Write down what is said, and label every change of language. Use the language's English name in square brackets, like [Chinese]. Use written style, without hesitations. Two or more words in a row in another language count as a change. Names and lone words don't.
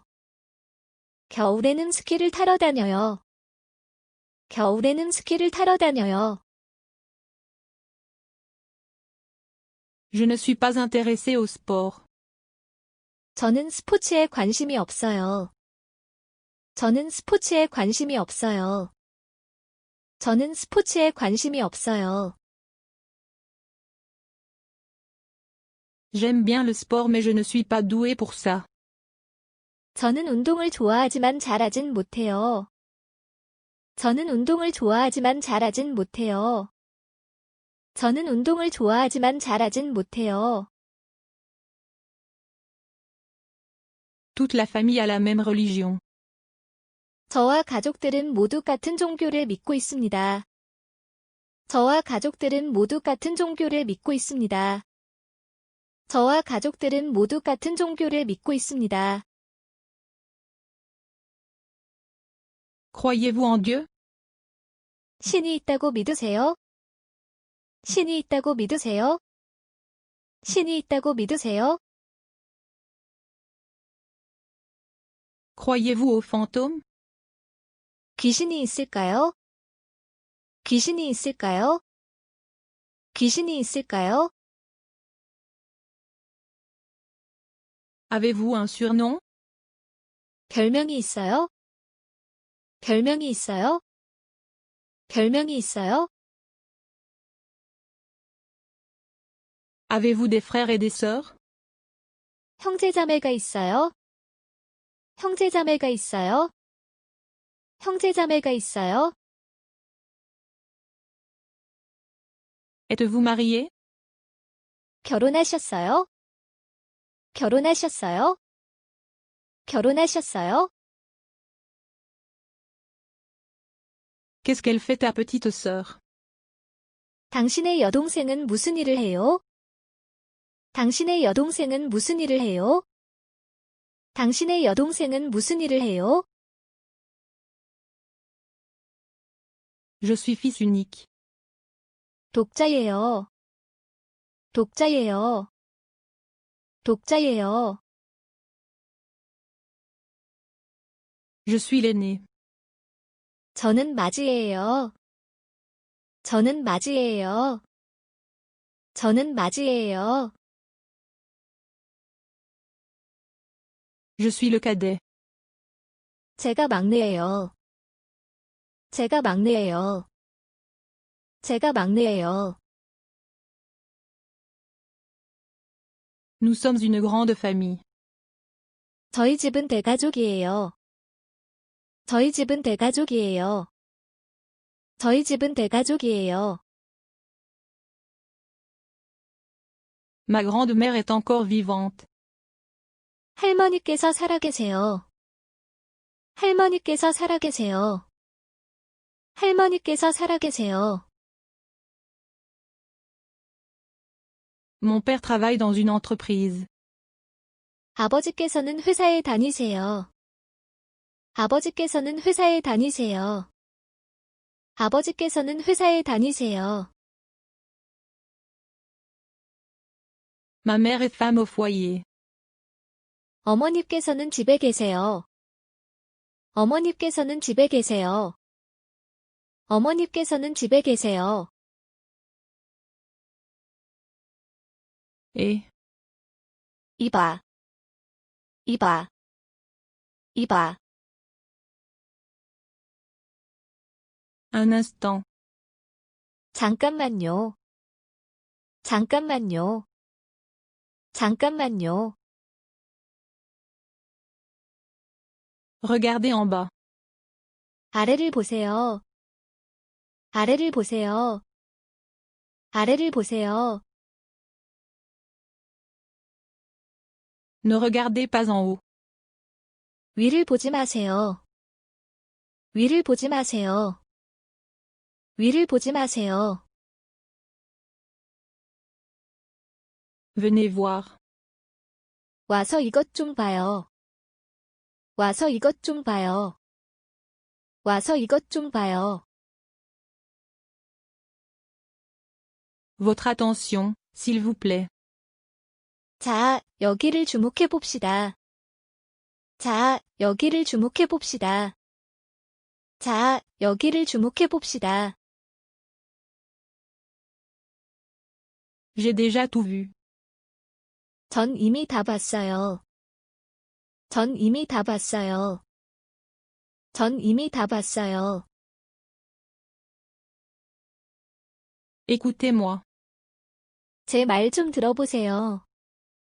[Korean] 겨울에는 스키를 타러 다녀요. 겨울에는 스키를 타러 다녀요. [French] Je ne suis pas intéressé au sport. [Korean] 저는 스포츠에 관심이 없어요. 저는 스포츠에 관심이 없어요. 저는 스포츠에 관심이 없어요. [French] J'aime bien le sport mais je ne suis pas doué pour ça. [Korean] 저는 운동을 좋아하지만 잘하진 못해요. 저는 운동을 좋아하지만 잘하진 못해요. 저는 운동을 좋아하지만 잘하진 못해요. [French] Toute la famille a la même religion. [Korean] 저와 가족들은 모두 같은 종교를 믿고 있습니다. 저와 가족들은 모두 같은 종교를 믿고 있습니다. 저와 가족들은 모두 같은 종교를 믿고 있습니다. [French] Croyez-vous en Dieu? [Korean] 신이 있다고 믿으세요? 신이 있다고 믿으세요? 신이 있다고 믿으세요? [French] Croyez-vous aux fantômes? [Korean] 귀신이 있을까요? 귀신이 있을까요? 귀신이 있을까요? [French] Avez-vous un surnom? [Korean] 별명이 있어요? 별명이 있어요? 별명이 있어요? [French] Avez-vous des frères et des sœurs? [Korean] 형제자매가 있어요? 형제자매가 있어요? 형제자매가 있어요? [French] Êtes-vous marié? [Korean] 결혼하셨어요? 결혼하셨어요? 결혼하셨어요? [French] Qu'est-ce qu'elle fait ta petite sœur? [Korean] 당신의 여동생은 무슨 일을 해요? 당신의 여동생은 무슨 일을 해요? 당신의 여동생은 무슨 일을 해요? [French] Je suis fils unique. [Korean] 독자예요. 독자예요. 독자예요. [French] Je suis l'aîné. [Korean] 저는 맞이예요. 저는 맞이예요. 저는 맞이예요. [French] Je suis le cadet. [Korean] 제가 막내예요. 제가 막내예요. 제가 막내예요. [French] Nous sommes une grande famille. [Korean] 저희 집은 대가족이에요. 저희 집은 대가족이에요. 저희 집은 대가족이에요. [French] Ma grand-mère est encore vivante. [Korean] 할머니께서 살아계세요. 할머니께서 살아계세요. 할머니께서 살아계세요. [French] Mon père travaille dans une entreprise. [Korean] 아버지께서는 회사에 다니세요. 아버지께서는 회사에 다니세요. 아버지께서는 회사에 다니세요. [French] Ma mère est femme au foyer. [Korean] 어머니께서는 집에 계세요. 어머니께서는 집에 계세요. 어머니께서는 집에 계세요. [French] Et [Korean] 이봐. 이봐. 이봐. [French] un instant. [Korean] 잠깐만요. 잠깐만요. 잠깐만요. [French] Regardez en bas. [Korean] 아래를 보세요. 아래를 보세요. 아래를 보세요. [French] Ne regardez pas en haut. [Korean] 위를 보지 마세요. 위를 보지 마세요. 위를 보지 마세요. [French] Venez voir. [Korean] 와서 이것 좀 봐요. 와서 이것 좀 봐요. 와서 이것 좀 봐요. [French] Votre attention, s'il vous plaît. [Korean] 자, 여기를 주목해 봅시다. 자, 여기를 주목해 봅시다. 자, 여기를 주목해 봅시다. [French] J'ai déjà tout vu. [Korean] 전 이미 다 봤어요. 전 이미 다 봤어요. 전 이미 다 봤어요. [French] Écoutez-moi. [Korean] 제 말 좀 들어보세요.